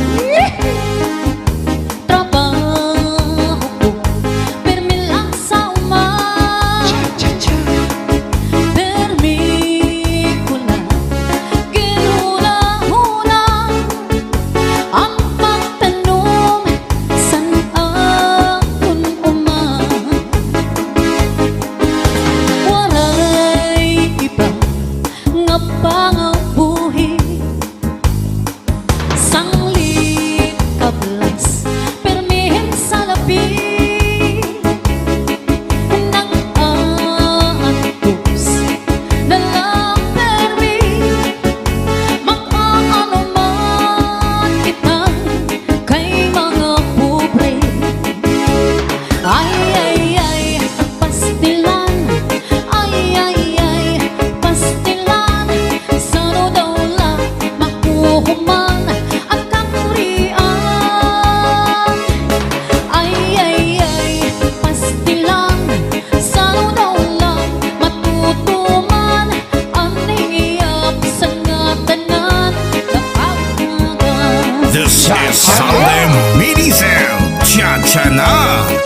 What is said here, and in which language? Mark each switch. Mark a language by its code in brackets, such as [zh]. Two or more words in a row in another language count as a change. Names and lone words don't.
[war] Trabaho ko pirmi lang sa uma. Cha cha. Pirmi ko na ginuna-huna ang pagtanong san akon uma. Waray iba nga pangabuhi, sanglit kablas permihin sa labi nang aantos na lang permi makaano man kita kay mga pobre. Ay, ay, ay, pastilan. Ay, ay, ay, pastilan. Sano daw lang makuhuman ang kakurian. Ay, ay, ay, pastilan. Sano daw lang matutuman ang niyap sa ngatanan kapagagan. [en] This is Salde Minisel Cha-cha na.